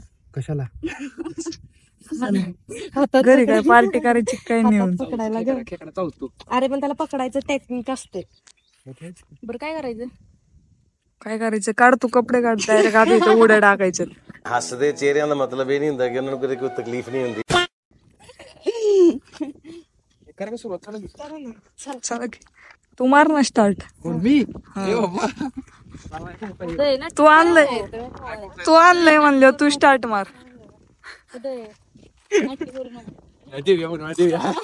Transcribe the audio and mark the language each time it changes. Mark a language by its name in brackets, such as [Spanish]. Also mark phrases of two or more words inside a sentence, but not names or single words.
[Marathi] कशाला घरी काय पार्टी करायची काय नेऊन. पकडायला ग. खेकडा चावतो. अरे पण त्याला पकडायचं टेक्निक असते. बरं काय करायचं? काय करायचं, काढ तू कपडे काढ, डायरेक्ट आता इथं उड्या टाकायचं. [Punjabi] हसदे चेहरिਆਂ ਦਾ ਮਤਲਬ ਇਹ ਨਹੀਂ ਹੁੰਦਾ ਕਿ ਉਹਨਾਂ ਨੂੰ ਕੋਈ ਤਕਲੀਫ ਨਹੀਂ ਹੁੰਦੀ [Marathi] करा का सुरुवात चालेल चला की. तू मार ना स्टार्ट. मी ए बाबा तू आणलंय म्हणलं, तू स्टार्ट मार. देऊया म्हणून देऊया.